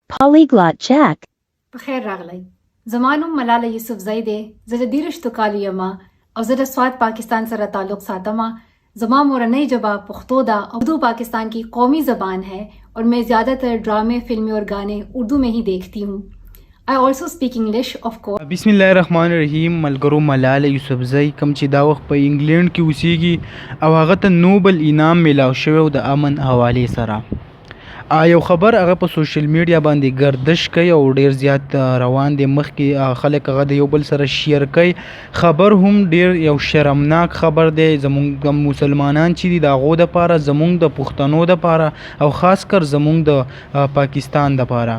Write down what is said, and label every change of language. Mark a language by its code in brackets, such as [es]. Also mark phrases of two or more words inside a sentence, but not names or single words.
[en] Polyglot Jack. [ps] بخیر راغلی. زما نوم ملاله یوسفزۍ دی. زه د 13 کالو یم او زه د سوات پاکستان سره تعلق ساتم. زما مورنۍ ژبه پښتو ده [ur] او اردو پاکستان کی قومی زبان ہے اور میں زیادہ تر ڈرامے فلمیں اور گانے اردو میں ہی دیکھتی ہوں. [en] I also speak English of course. [ar] بسم الله الرحمن الرحیم. [ps] ملګرو ملاله یوسفزۍ کوم چې دا وخت په انګلند کې اوسیږي او هغه ته نوبل انعام میلاو شوی د امن حوالې سره. یو خبر هغه په [en] social media [ps] باندې گردش کوي او ډیر زیات روان دي. مخکې خلک هغه د یو بل سره شیر کوي. خبر هم ډیر یو شرمناک خبر دی زمونږ مسلمانان چې دي د هغو دپاره، زمونږ د پښتنو دپاره او خاص کر زمونږ د پاکستان دپاره.